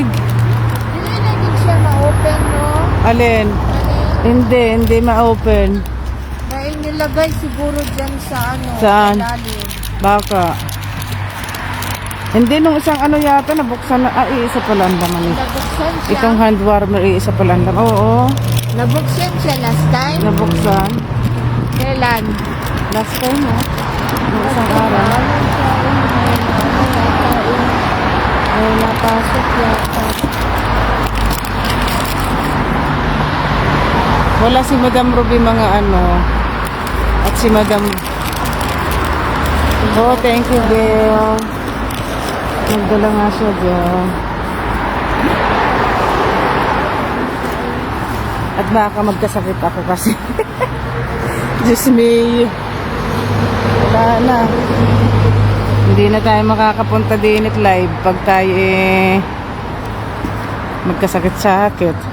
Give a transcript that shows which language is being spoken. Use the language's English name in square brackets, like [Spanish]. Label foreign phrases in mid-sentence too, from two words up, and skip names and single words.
[Filipino] Hindi na din siya ma-open, no? Alin? Hindi ma-open. Dahil nilagay siguro dyan sa ano, Saan? ilalim. Baka. Hindi, nung isang ano yata, nabuksan na, iisa pa lang naman eh. Nabuksan siya. Itong hand warmer, iisa pa lang naman. Oo, Nabuksan siya [English] last time. [Filipino] nabuksan. Kailan? [English] Last time, [Filipino] oh. Nung isang araw. Ay, napasok yata. Wala si Madam Ruby mga ano. At si Madam... [English] Oh, thank you, Bill. [Filipino] Nagdala nga siya dyan. At baka magkasakit ako kasi. Diyos me. Wala na. Hindi na tayo makakapunta din at live pag tayo magkasakit-sakit.